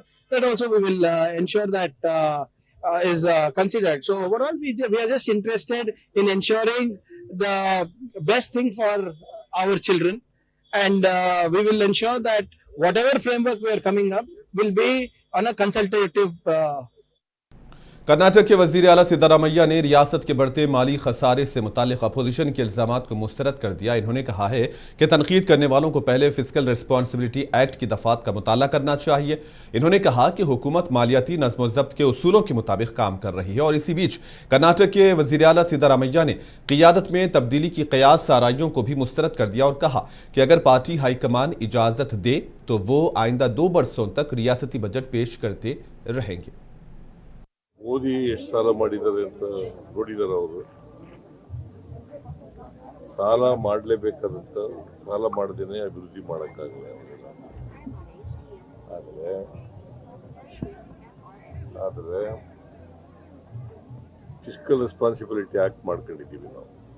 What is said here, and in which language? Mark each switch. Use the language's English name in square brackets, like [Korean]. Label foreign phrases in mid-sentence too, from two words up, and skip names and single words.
[English] That also we will ensure that is considered. So overall, we are just interested in ensuring the best thing for our children, and we will ensure that whatever framework we are coming up will be on a consultative [Urdu] کرناٹک کے وزیر اعلیٰ سدارامیا نے ریاست کے بڑھتے مالی خسارے سے متعلق اپوزیشن کے الزامات کو مسترد کر دیا. انہوں نے کہا ہے کہ تنقید کرنے والوں کو پہلے فسکل ریسپانسبلٹی ایکٹ کی دفعات کا مطالعہ کرنا چاہیے. انہوں نے کہا کہ حکومت مالیاتی نظم و ضبط کے اصولوں کے مطابق کام کر رہی ہے. اور اسی بیچ کرناٹک کے وزیر اعلیٰ سدارامیا نے قیادت میں تبدیلی کی قیاس آرائیوں کو بھی مسترد کر دیا اور کہا کہ اگر پارٹی ہائی کمان اجازت دے تو وہ آئندہ 2 برسوں تک ریاستی بجٹ پیش کرتے رہیں گے. [Kannada] ಮೋದಿ ಎಷ್ಟು ಸಾಲ ಮಾಡಿದ್ದಾರೆ ಅಂತ ನೋಡಿದ್ದಾರೆ ಅವರು. ಸಾಲ ಮಾಡಲೇಬೇಕಾದಂತ ಸಾಲ ಮಾಡದೇನೆ ಅಭಿವೃದ್ಧಿ ಮಾಡೋಕ್ಕಾಗಲ್ಲ. ಆದರೆ ಫಿಸ್ಕಲ್ ರೆಸ್ಪಾನ್ಸಿಬಿಲಿಟಿ ಆಕ್ಟ್ ಮಾಡ್ಕೊಂಡಿದ್ದೀವಿ ನಾವು.